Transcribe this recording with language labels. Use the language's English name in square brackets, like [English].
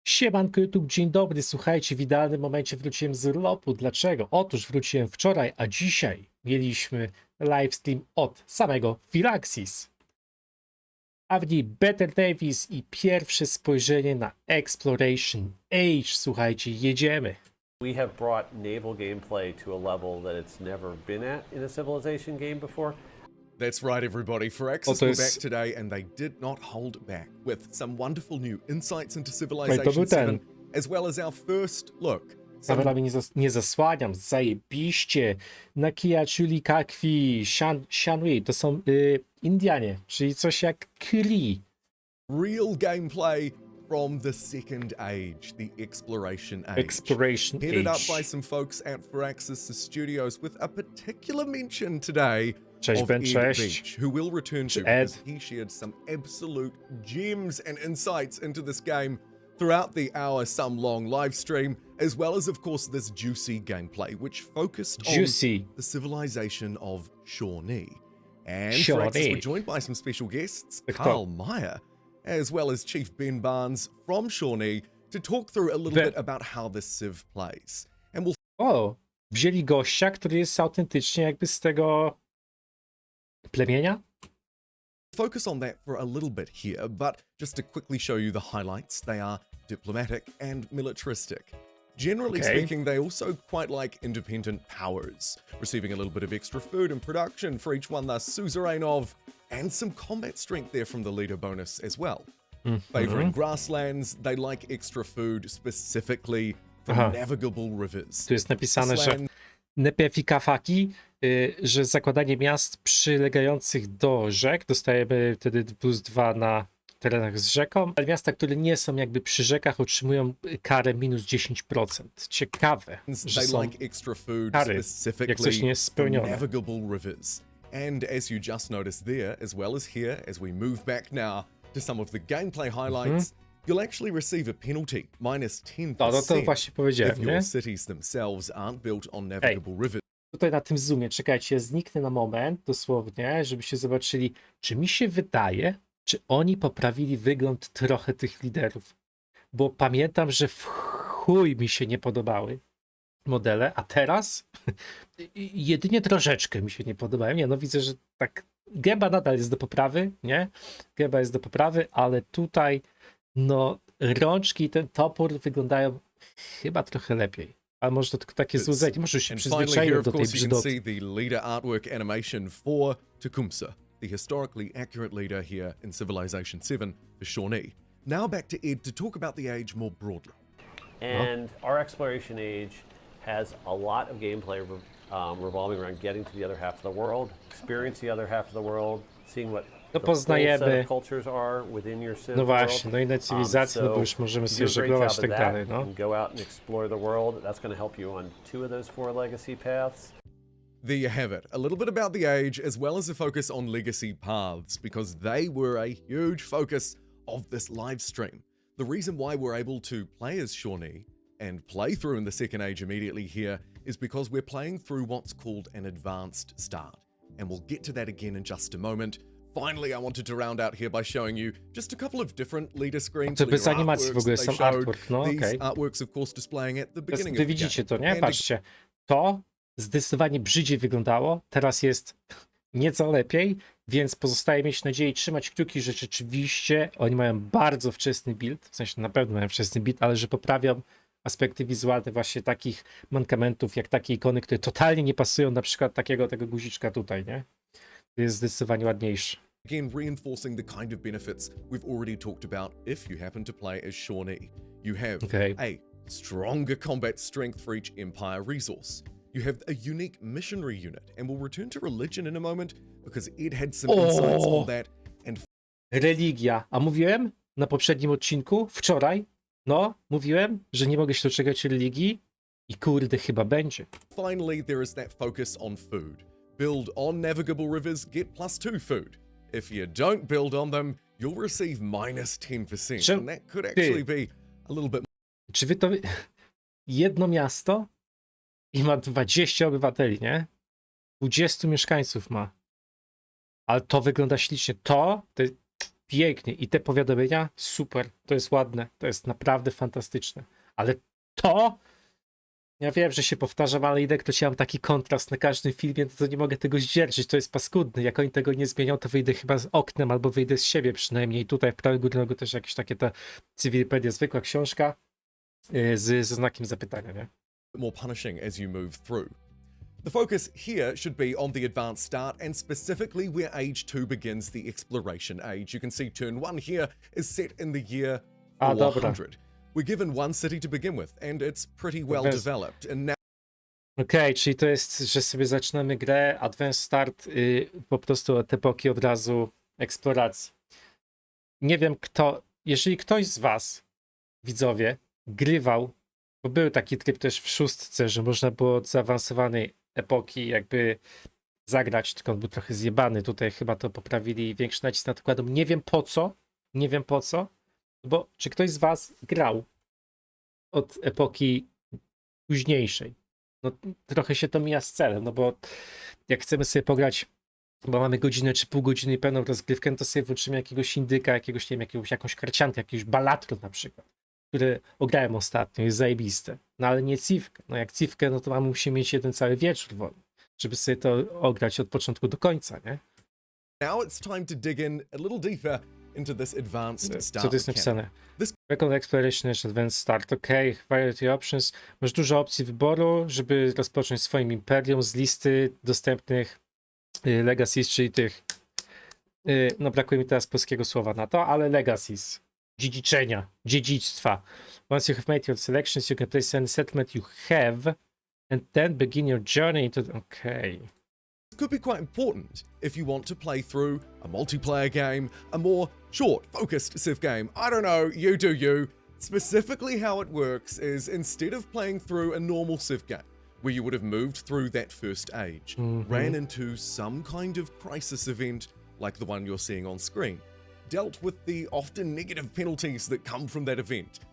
[Polish] Siemanko YouTube, dzień dobry, słuchajcie, w idealnym momencie wróciłem z urlopu. Dlaczego? Otóż wróciłem wczoraj, a dzisiaj mieliśmy livestream od samego Firaxis. A w niej Better Davis i pierwsze spojrzenie na Exploration Age. Słuchajcie, jedziemy. [English] We have brought naval gameplay to a level that it's never been at in a Civilization game before. That's right, everybody. Firaxis were back today, and they did not hold back with some wonderful new insights into Civilization 7, as well as our first look. [Polish] Kamerami nie zasłaniam, zajebiście. Nakia, Chuli, Kakwi, Shanui, to są Indianie, czyli coś jak Kree. [English] Real gameplay from the second age, the Exploration Age. Headed up by some folks at Firaxis Studios with a particular mention today of Ed Beach, who will return to because he shared some absolute gems and insights into this game throughout the hour-some-long live stream, as well as, of course, this juicy gameplay, which focused on the civilization of Shawnee. And Firaxis were joined by some special guests, Carl Meyer, as well as Chief Ben Barnes from Shawnee, to talk through a little bit about how this civ plays. And we'll [Polish] wzięli gościa, który jest autentycznie jakby z tego plemienia? [English] Focus on that for a little bit here, but just to quickly show you the highlights, they are diplomatic and militaristic. Generally speaking, they also quite like independent powers, receiving a little bit of extra food and production for each one they're suzerain of, and some combat strength there from the leader bonus as well. Favoring grasslands, they like extra food specifically from navigable rivers. [Polish] Tu jest napisane, że Nepefikafaki, że zakładanie miast przylegających do rzek, dostajemy wtedy +2 na terenach z rzeką, ale miasta, które nie są jakby przy rzekach, otrzymują karę -10%. Ciekawe, że są kary, jak coś nie jest spełnione. [English] And as you just noticed there, as well as here, as we move back now to some of the gameplay highlights, you'll actually receive a penalty, -10%, [Polish] to właśnie powiedziałem, [English] if your cities themselves aren't built on navigable rivers. [Polish] Tutaj na tym zoomie, czekajcie, ja zniknę na moment, dosłownie, żebyście zobaczyli, czy mi się wydaje, czy oni poprawili wygląd trochę tych liderów. Bo pamiętam, że w chuj mi się nie podobały modele, a teraz jedynie troszeczkę mi się nie podobają. Nie, no widzę, że tak gęba nadal jest do poprawy, nie? Gęba jest do poprawy, ale tutaj no rączki i ten topór wyglądają chyba trochę lepiej. A może to tylko takie złudzenie, może się przyzwyczaiłem do tej brzydoty. [English] The leader artwork animation for Tecumseh, the historically accurate leader here in Civilization 7 for Shawnee. Now back to Ed to talk about the age more broadly. And our Exploration Age has a lot of gameplay revolving around getting to the other half of the world, experience the other half of the world, seeing what [Polish] poznajemy [English] cultures are within your civ [Polish] no właśnie, no inne cywilizacje, no bo już możemy sobie żeglować i tak dalej, no. [English] Go out and explore the world. That's going to help you on 2 of those 4 legacy paths. There you have it, a little bit about the age as well as a focus on legacy paths, because they were a huge focus of this live stream. The reason why we're able to play as Shawnee and play through in the second age immediately here is because we're playing through what's called an advanced start, and we'll get to that again in just a moment. Finally, I wanted to round out here by showing you just a couple of different leader screens. [Polish] To bez animacji w ogóle, sam artwork, no okej. [English] These artworks, of course, displaying at the beginning of [Polish] Wy widzicie to, nie? Patrzcie, to zdecydowanie brzydziej wyglądało, teraz jest nieco lepiej, więc pozostaje mieć nadzieję i trzymać kciuki, że rzeczywiście oni mają bardzo wczesny build, w sensie na pewno mają wczesny build, ale że poprawią aspekty wizualne właśnie takich mankamentów, jak takie ikony, które totalnie nie pasują, na przykład tego guziczka tutaj, nie? To jest zdecydowanie ładniejszy. [English] Again, reinforcing the kind of benefits we've already talked about if you happen to play as Shawnee. You have a stronger combat strength for each empire resource. You have a unique missionary unit, and we'll return to religion in a moment because Ed had some insights on that. And [Polish] Religia. A mówiłem na poprzednim odcinku, wczoraj, no, mówiłem, że nie mogę się doczekać religii i kurde, chyba będzie. [English] Finally, there is that focus on food. Build on navigable rivers, get +2 food. If you don't build on them, you'll receive -10%. And that could actually be a little bit. [Polish] Czy wy to... Jedno miasto i ma 20 obywateli, nie? 20 mieszkańców ma. Ale to wygląda ślicznie. To pięknie i te powiadomienia, super, to jest ładne, to jest naprawdę fantastyczne, ale to, ja wiem, że się powtarzam, ale jednak to mam taki kontrast na każdym filmie, to nie mogę tego zdzierżyć, to jest paskudne, jak oni tego nie zmienią, to wyjdę chyba z oknem, albo wyjdę z siebie przynajmniej, tutaj w prawym górnym rogu też jakieś takie ta Cywilipedia, zwykła książka ze znakiem zapytania, nie? [English] More punishing as you move through. The focus here should be on the advanced start and specifically where Age 2 begins the Exploration Age. You can see turn 1 here is set in the year 400. We're given one city to begin with and it's pretty well developed. And now [Polish] Okej, czyli to jest, że sobie zaczynamy grę, Advanced Start, po prostu od epoki od razu eksploracji. Nie wiem kto, jeżeli ktoś z was, widzowie, grywał, bo był taki tryb też w 6, że można było od zaawansowanej epoki jakby zagrać, tylko on był trochę zjebany, tutaj chyba to poprawili, większy nacisk na to kładą. Nie wiem po co, bo czy ktoś z was grał od epoki późniejszej? No trochę się to mija z celem, no bo jak chcemy sobie pograć, bo mamy godzinę czy pół godziny i pełną rozgrywkę, no to sobie włączymy jakiegoś indyka, jakiegoś, nie wiem, jakąś karciankę, jakiegoś balatron na przykład, który ograłem ostatnio, jest zajebiste. No ale nie Civkę. No jak Civkę, no to musimy mieć jeden cały wieczór wolny, żeby sobie to ograć od początku do końca, nie? [English] now it's time to dig in a little deeper into this advanced start. [Polish] Co to jest napisane? [English] Record Exploration Advanced Start. OK, variety options. [Polish] Masz dużo opcji wyboru, żeby rozpocząć swoim imperium z listy dostępnych legacies, czyli tych, no brakuje mi teraz polskiego słowa na to, ale legacies, dziedziczenia, dziedzictwa. [English] Once you have made your selections, you can place any settlement you have and then begin your journey into... Okay. Could be quite important if you want to play through a multiplayer game, a more short, focused civ game. I don't know, you do you. Specifically how it works is instead of playing through a normal civ game, where you would have moved through that first age, ran into some kind of crisis event like the one you're seeing on screen, dealt with the often negative penalties that come from that event.